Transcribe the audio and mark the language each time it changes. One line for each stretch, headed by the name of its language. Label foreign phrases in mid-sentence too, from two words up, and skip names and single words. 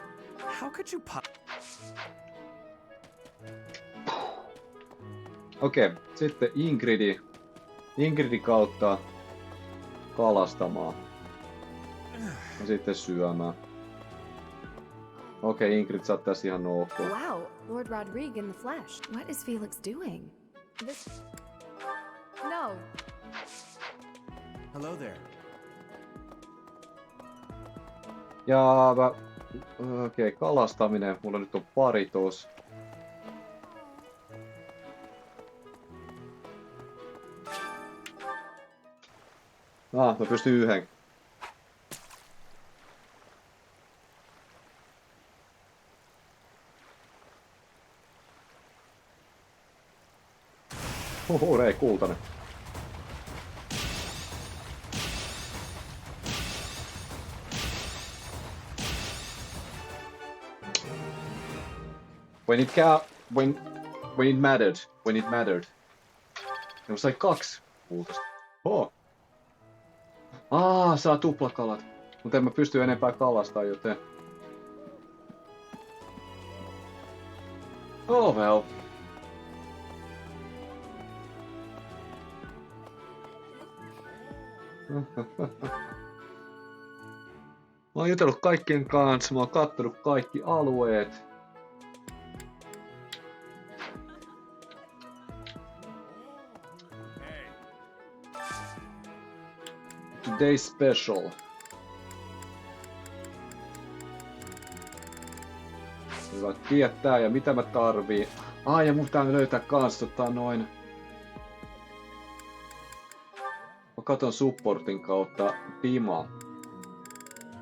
Finnish: Okei, sitten Ingridi kautta kalastamaan. Ja sitten syömään. Okei, Ingrid sä oot tässä ihan ok.
English: Wow, Lord Rodrigue in the flesh. What is Felix doing? This... No. Hello there.
Finnish: Ja okei, kalastaminen. Mulla nyt on pari tos. Mä pystyn yhden. Ei kultainen.
English: When it mattered.
Finnish: Ne sai 2 kultaista. Saa tuplakalat. Mutta en mä pysty enempää kalastaa, joten...
English: Oh well.
Finnish: Mä oon jutellut kaikkien kanssa, mä oon kattonut kaikki alueet.
English: Today special.
Finnish: Hyvä tietää ja mitä mä tarviin. Ja mun pitää löytää kans noin. Mä katon supportin kautta Pima.